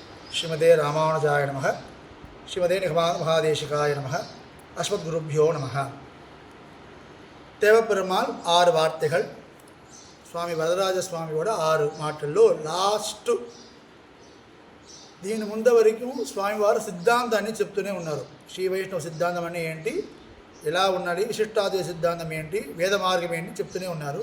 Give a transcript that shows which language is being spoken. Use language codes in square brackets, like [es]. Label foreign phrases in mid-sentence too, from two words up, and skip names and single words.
[sa] श्रीमते रामानुजाय नमः। श्रीमते महादेशिकाय नमः. अस्मद्गुरुभ्यो नमः. [ta] தேவப்பெருமாள் 6 வார்த்தைகள், [te] స్వామి వరదరాజ స్వామి కూడా 6 మాటల్లో లాస్ట్. దీని ముందు వరకు స్వామివారు సిద్ధాంతాన్ని చెప్తూనే ఉన్నారు. శ్రీ వైష్ణవ సిద్ధాంతం అంటే ఏంటి, ఎలా ఉన్నది, విశిష్టాద్వైత సిద్ధాంతం ఏంటి, వేద మార్గం ఏంటి చెప్తూనే ఉన్నారు.